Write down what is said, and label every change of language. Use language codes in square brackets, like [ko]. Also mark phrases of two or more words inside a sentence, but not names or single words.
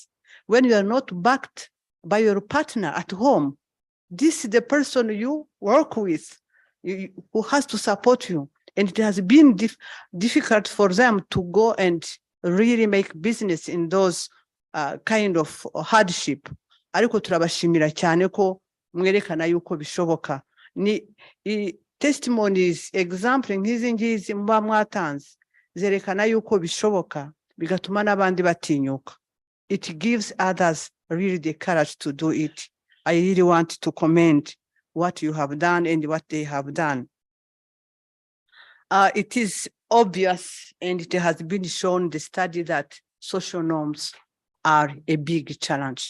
[en] When you are not backed by your partner at home, this is the person you work with, who has to support you. And it has been difficult for them to go and really make business in those kind of hardship. [rw] Ariko turabashimira cyane ko mwerekana yuko bishoboka. Ni testimonies, example nk'izi ngizi muba mwatanze zerekana yuko bishoboka, bigatuma n'abandi batinyuka. [en] It gives others really the courage to do it. I really want to commend what you have done and what they have done. It is obvious, and it has been shown in the study, that social norms are a big challenge.